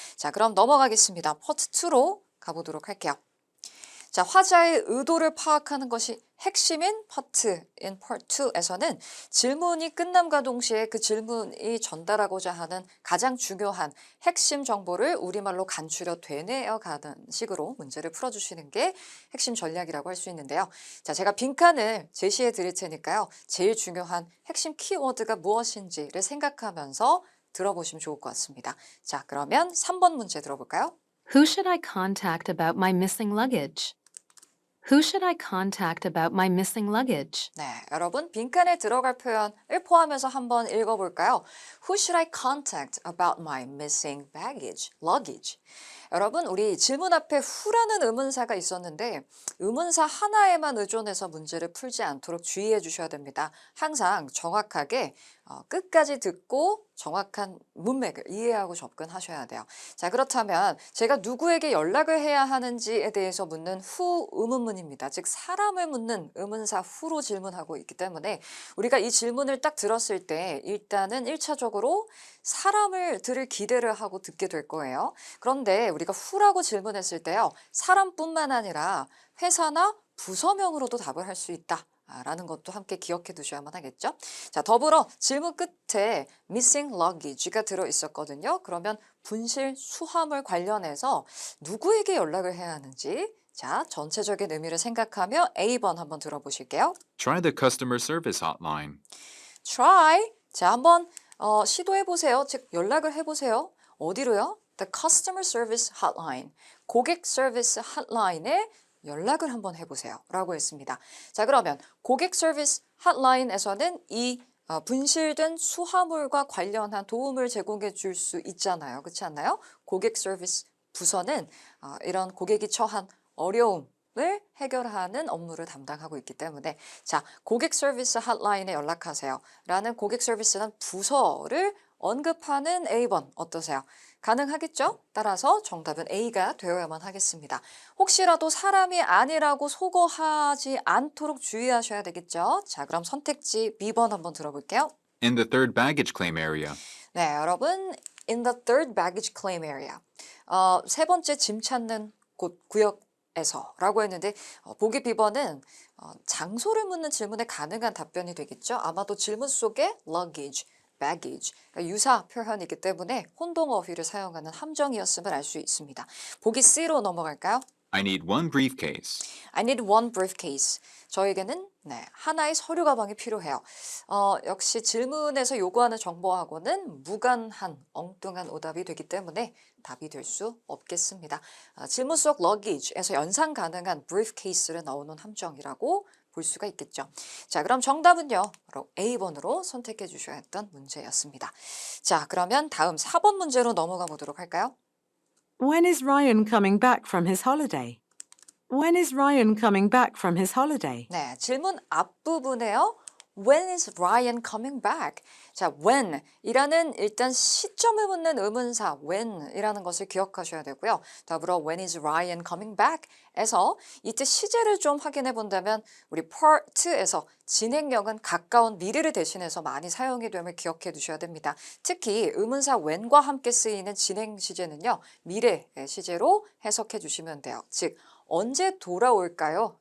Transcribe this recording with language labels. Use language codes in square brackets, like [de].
[ko] 자, 그럼 넘어가겠습니다. 파트 2로 가보도록 할게요. 자, 화자의 의도를 파악하는 것이 핵심인 파트인 Part 2에서는 질문이 끝남과 동시에 그 질문이 전달하고자 하는 가장 중요한 핵심 정보를 우리말로 간추려 되뇌어가는 식으로 문제를 풀어주시는 게 핵심 전략이라고 할 수 있는데요. 자, 제가 빈칸을 제시해 드릴 테니까요. 제일 중요한 핵심 키워드가 무엇인지를 생각하면서 들어보시면 좋을 것 같습니다. 자, 그러면 3번 문제 들어볼까요? [en] Who should I contact about my missing luggage? Who should I contact about my missing luggage? [ko] 네, 여러분 빈칸에 들어갈 표현을 포함해서 한번 읽어볼까요? [en] Who should I contact about my missing baggage, luggage? [ko] 여러분 우리 질문 앞에 who라는 의문사가 있었는데 의문사 하나에만 의존해서 문제를 풀지 않도록 주의해 주셔야 됩니다. 항상 정확하게 끝까지 듣고 정확한 문맥을 이해하고 접근하셔야 돼요. 자, 그렇다면 제가 누구에게 연락을 해야 하는지에 대해서 묻는 who 의문문입니다. 즉 사람을 묻는 의문사 who로 질문하고 있기 때문에 우리가 이 질문을 딱 들었을 때 일단은 1차적으로 사람을 들을 기대를 하고 듣게 될 거예요. 그런데 우리가 who라고 질문했을 때요. 사람뿐만 아니라 회사나 부서명으로도 답을 할 수 있다. 라는 것도 함께 기억해 두셔야만 하겠죠. 자, 더불어 질문 끝에 missing luggage가 들어 있었거든요. 그러면 분실 수화물 관련해서 누구에게 연락을 해야 하는지 자, 전체적인 의미를 생각하며 A번 한번 들어보실게요. [en] Try the customer service hotline. [ko] try. 자, 한번 시도해보세요. 즉 연락을 해보세요. 어디로요? [en] The Customer Service Hotline. [ko] 고객 서비스 핫라인에 연락을 한번 해보세요. 라고 했습니다. 자, 그러면 고객 서비스 핫라인에서는 이 분실된 수화물과 관련한 도움을 제공해 줄 수 있잖아요. 그렇지 않나요? 고객 서비스 부서는 이런 고객이 처한 어려움을 해결하는 업무를 담당하고 있기 때문에 자, 고객 서비스 핫라인에 연락하세요. 라는 고객 서비스는 부서를 언급하는 A번 어떠세요? 가능하겠죠? 따라서 정답은 A가 되어야만 하겠습니다. 혹시라도 사람이 아니라고 속어하지 않도록 주의하셔야 되겠죠? 자, 그럼 선택지 B번 한번 들어볼게요. [en] In the third baggage claim area. 네, 여러분, in the third baggage claim area. [ko] 세 번째 짐 찾는 곳 구역에서라고 했는데 보기 B번은 장소를 묻는 질문에 가능한 답변이 되겠죠. 아마도 질문 속에 luggage, baggage, 그러니까 유사 표현이기 때문에 혼동어휘를 사용하는 함정이었음을 알 수 있습니다. 보기 C로 넘어갈까요? [en] I need one briefcase. I need one briefcase. [ko] 저에게는 하나의 서류 가방이 필요해요. 역시 질문에서 요구하는 정보하고는 무관한 엉뚱한 오답이 되기 때문에 답이 될 수 없겠습니다. 질문 속 luggage에서 연상 가능한 briefcase를 넣어놓은 함정이라고 볼 수가 있겠죠. 자, 그럼 정답은요. 바로 A번으로 선택해 주셔야 했던 문제였습니다. 자, 그러면 다음 4번 문제로 넘어가 보도록 할까요? [en] When is Ryan coming back from his holiday? When is Ryan coming back from his holiday? [ko] 네, 질문 앞부분에요. [en] When is Ryan coming back? [ko] 자, when 이라는 일단 시점을 묻는 의문사 when 이라는 것을 기억하셔야 되고요. 더불어 [en] when is Ryan coming back? [ko] 에서 이때 시제를 좀 확인해 본다면 우리 part에서 진행형은 가까운 미래를 대신해서 많이 사용이 됨을 기억해 두셔야 됩니다. 특히 의문사 when과 함께 쓰이는 진행 시제는요. 미래 시제로 해석해 주시면 돼요. 즉 언제 돌아올까요?